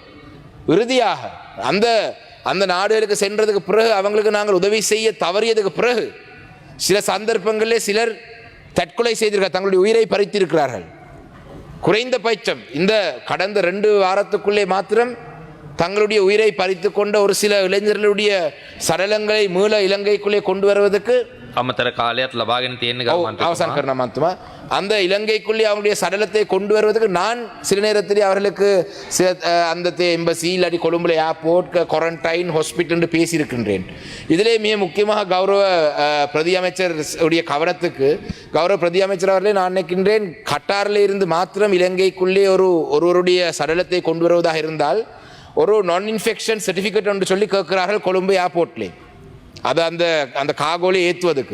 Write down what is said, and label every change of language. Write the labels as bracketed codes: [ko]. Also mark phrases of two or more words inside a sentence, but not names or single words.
[ta] இறுதியாக அந்த நாடுகளுக்கு சென்றதுக்கு பிறகு அவங்களுக்கு நாங்கள் உதவி செய்ய தவறியதுக்கு பிறகு சில சந்தர்ப்பங்களிலே சிலர் தற்கொலை செய்திருக்கிறார், தங்களுடைய உயிரை பறித்திருக்கிறார்கள். குறைந்தபட்சம் இந்த கடந்த 2 வாரத்துக்குள்ளே மாத்திரம் தங்களுடைய உயிரை பறித்து கொண்ட ஒரு சில இளைஞர்களுடைய சடலங்களை மீள இலங்கைக்குள்ளே கொண்டு வருவதற்கு [si] අමතර කාලයක් ලබාගෙන තියෙන [ta] அவசான் கர்ணமாத்துமா அந்த இலங்கைக்குள்ளே அவங்களுடைய சடலத்தை கொண்டு வருவதற்கு நான் சில நேரத்திலே அவர்களுக்கு அந்த எம்பசி இல்லாட்டி கொழும்புல [en] airport, quarantine, hospital [ta] என்று பேசியிருக்கின்றேன். இதிலே மிக முக்கியமாக கௌரவ பிரதி அமைச்சர் உடைய கவனத்துக்கு கௌரவ பிரதி அமைச்சர் அவர்களே நான் நினைக்கின்றேன், கட்டாரில் இருந்து மாத்திரம் இலங்கைக்குள்ளே ஒருவருடைய சடலத்தை கொண்டு வருவதாக இருந்தால் ஒரு [en] non infection certificate [ta] என்று சொல்லி கேட்கிறார்கள் கொழும்பு ஏர்போர்ட்லேயே, அது அந்த காகோலை ஏற்றுவதற்கு.